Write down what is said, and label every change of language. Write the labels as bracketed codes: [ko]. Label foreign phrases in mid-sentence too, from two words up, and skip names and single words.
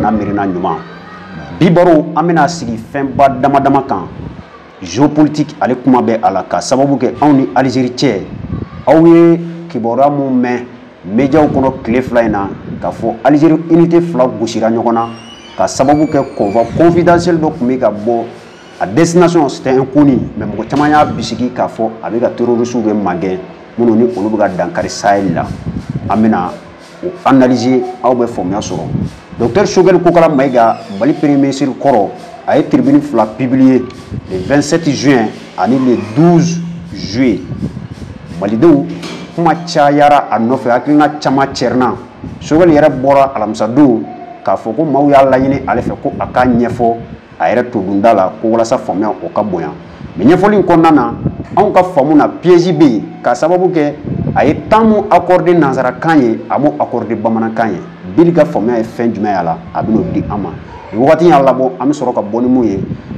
[bm] n'a miirina ɲuman bi baro an bɛna sigi fɛnba dama dama kan géopolitique ale kuma bɛ a la ka sababu kɛ anw ni Algérie cɛ aw ye kibaruya mun mɛn médiaw kɔnɔ tile fila in na k'a fɔ Algérie unité fila gosira ɲɔgɔn na ka sababu kɛ convoi confidentiel dɔ tun bɛ ka bɔ a destination [fr] c'était inconnu mais [bm] mɔgɔ caman y'a bisigi k'a fɔ a bɛ ka terroristes bɛ magɛn minnu ni olu bɛ ka dankari Sahel la an bɛna o analyser aw bɛ faamuya sɔrɔ docteur Choguel Kokala Mayiga Mali [fr] premier ministre [bm] kɔrɔ a ye tribune fila [fr] publié le 27 juin [bm] ani [fr] le 12 juillet [bm] malidenw kuma cayara a nɔfɛ hakilina caman cɛrina Choguel yɛrɛ bɔra alamisa don k'a fɔ ko maaw y'a laɲini ale fɛ ko a k'a ɲɛfɔ a yɛrɛ to dunda la ko walasa faamuya o ka bonya mais ɲɛfɔli in kɔnɔna na anw ka faamu na piège bɛ yen k'a sababu kɛ a ye temps mun accordé nanzarakan ye a m'o accordé bamanankan ye bili ka faamuya ye fɛn jumɛn y'a la a bɛn'o di an ma nin wagati y'a labɔ an bɛ sɔrɔ ka bɔ ni mun ye